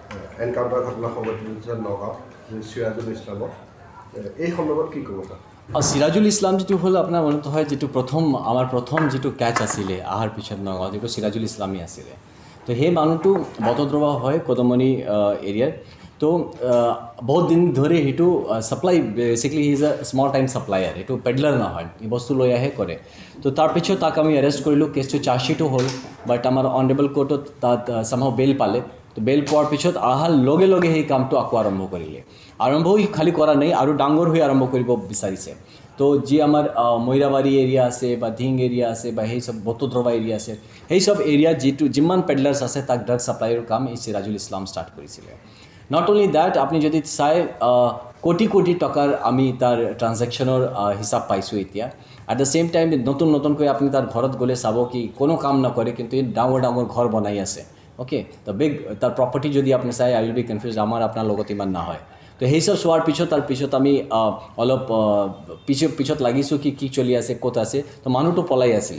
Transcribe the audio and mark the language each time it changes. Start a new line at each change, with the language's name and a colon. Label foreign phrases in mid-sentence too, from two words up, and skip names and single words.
Assamese: এনকাউণ্টাৰ ঘটনা সংঘটিত নগাঁও সিৰাজুল ইছলামৰ এই সন্দৰ্ভত কি ক'ব তাত? সিৰাজুল ইছলাম যিটো হ'ল আপোনাৰ মনত হয় যিটো আমাৰ প্ৰথম যিটো কেচ আছিলে অহাৰ পিছত নগাঁও যিটো সিৰাজুল ইছলামেই আছিলে তো সেই মানুহটো বটদ্ৰৱা হয় কদমণি এৰিয়াৰ তো বহুত দিন ধৰি সেইটো ছাপ্লাই
English: basically he is a small time supplier
Assamese: এইটো পেডলাৰ নহয় এই বস্তু লৈ আহে কৰে তো তাৰপিছত তাক আমি এৰেষ্ট কৰিলোঁ কেছটো চাৰ্জশ্বিটো হ'ল বাট আমাৰ অনাৰেবল কোৰ্টত তাত চামহাও বেল পালে তো বেল পোৱাৰ পিছত অহাৰ লগে লগে সেই কামটো আকৌ আৰম্ভ কৰিলে আৰম্ভও খালী কৰা নাই আৰু ডাঙৰ হৈ আৰম্ভ কৰিব বিচাৰিছে তো যি আমাৰ মৈৰাবাৰী এৰিয়া আছে বা ধিং এৰিয়া আছে বা সেই সব বটদ্ৰৱা এৰিয়া আছে সেই সব এৰিয়াত যিমান পেডলাৰ্ছ আছে তাক ড্ৰাগ ছাপ্লাইৰ কাম এই সিৰাজুল ইছলাম ষ্টাৰ্ট কৰিছিলে
English: not only that
Assamese: আপুনি যদি চাই কোটি কোটি টকাৰ আমি তাৰ ট্ৰানজেকশ্যনৰ হিচাপ পাইছোঁ এতিয়া
English: at the same time
Assamese: নতুনকৈ আপুনি তাৰ ঘৰত গ'লে চাব কি কোনো কাম নকৰে কিন্তু ডাঙৰ ডাঙৰ ঘৰ বনাই আছে অ'কে তো বিগ তাৰ প্ৰপাৰ্টি যদি আপুনি চাই
English: I will be confuse
Assamese: আমাৰ আপোনাৰ লগত ইমান নহয় তো সেই সব চোৱাৰ পিছত তাৰপিছত আমি অলপ পিছত লাগিছোঁ কি চলি আছে ক'ত আছে তো মানুহটো পলাই আছিলে